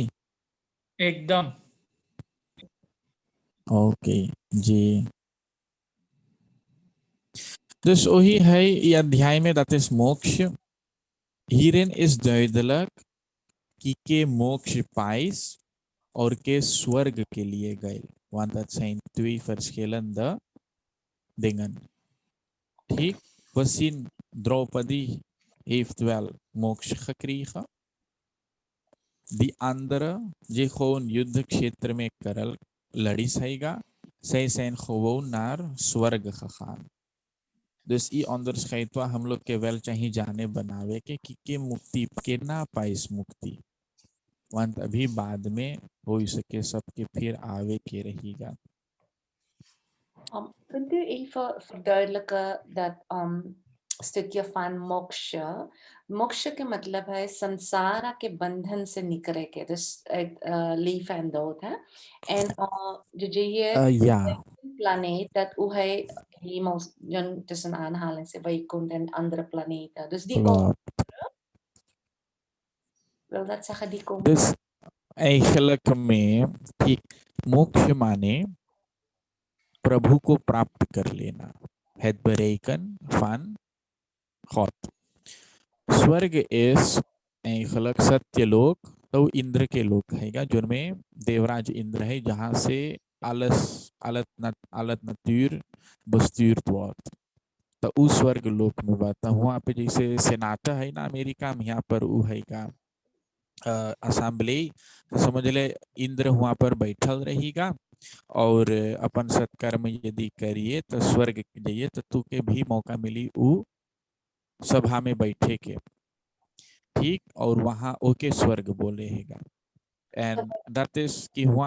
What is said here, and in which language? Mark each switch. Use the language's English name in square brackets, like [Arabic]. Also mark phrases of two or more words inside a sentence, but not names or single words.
[Caribbean Hindustani] एकदम ओके जी [Dutch] dus [Caribbean Hindustani] वही है ये अध्याय में [Dutch] dat is मोक्ष hierin is duidelijk [Caribbean Hindustani] कि के मोक्ष पाइस और के स्वर्ग के लिए गए [Dutch] want dat zijn twee verschillende dingen [Caribbean Hindustani] ठीक वसीन [Dutch] Draupadi heeft wel moksha gekregen. Die andere, die gewoon [Caribbean Hindustani] युद्धक्षेत्र में करल लड़ी सहीगा, [Dutch] zij zijn gewoon naar स्वर्ग gegaan. [Caribbean Hindustani] Dus ये onderscheid वा हम लोग के wel चाहिए जाने बनावे के मुक्ति के ना पाइस मुक्ति. want अभी बाद में हो सके सबके फिर आवे के रहेगा. [Dutch] Kunt u even verduidelijken dat stukje van moksha. [Caribbean Hindustani] Moksha के मतलब है संसार के बंधन से निकले के, [Dutch] dus uit leven en dood. Hè? En je planeet dat hoe hij hemel tussen aanhalingen Vaikunth en andere planeten. Dus die komen terug. Wil dat zeggen die komen? Dus eigenlijk [Caribbean Hindustani] में कि मोक्ष माने प्रभु को प्राप्त कर लेना. [Dutch] Het bereiken van God. [Caribbean Hindustani] स्वर्ग [Dutch] is eigenlijk [Caribbean Hindustani] सत्यलोक तो इंद्र के लोक हैगा जिनमें देवराज इंद्र है जहाँ से [Dutch] alles natuur bestuurd wordt. [Caribbean Hindustani] तो उस स्वर्ग लोक में बात वहाँ पे जैसे सेनाटा है ना अमेरिका में यहाँ पर वो है का असेंबली समझ ले इंद्र वहाँ पर बैठल रहेगा और अपन सत्कर्म यदि करिए तो स्वर्ग जाइए तो तू के भी मौका मिली वो सभा में बैठे के ठीक और वहाँ ओके स्वर्ग बोले हैगा [English] and that is [Caribbean Hindustani] कि वहाँ